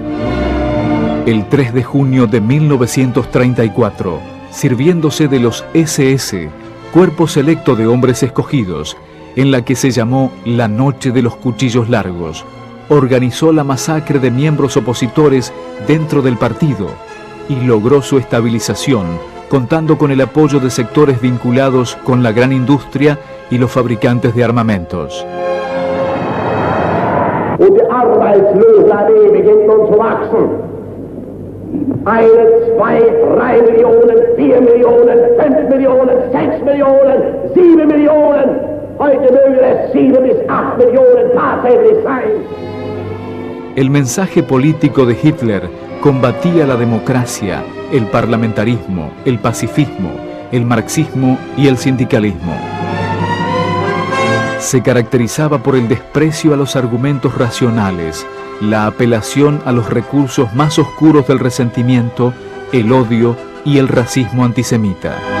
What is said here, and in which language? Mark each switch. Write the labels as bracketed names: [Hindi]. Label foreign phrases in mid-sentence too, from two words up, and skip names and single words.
[Spanish] El 3 de junio de 1934, sirviéndose de los SS, cuerpo selecto de hombres escogidos, en la que se llamó la Noche de los Cuchillos Largos, organizó la masacre de miembros opositores dentro del partido y logró su estabilización, contando con el apoyo de sectores vinculados con la gran industria y los fabricantes de armamentos. [German] Und die Arbeitslosenarmee beginnt nun zu wachsen. 1, 2, 3 Millionen, 4 Millionen, 5 Millionen, 6 Millionen, 7 Millionen. Heute mögen es 7 bis 8 Millionen tatsächlich sein. [Spanish] El mensaje político de Hitler combatía la democracia, el parlamentarismo, el pacifismo, el marxismo y el sindicalismo. Se caracterizaba por el desprecio a los argumentos racionales, la apelación a los recursos más oscuros del resentimiento, el odio y el racismo antisemita.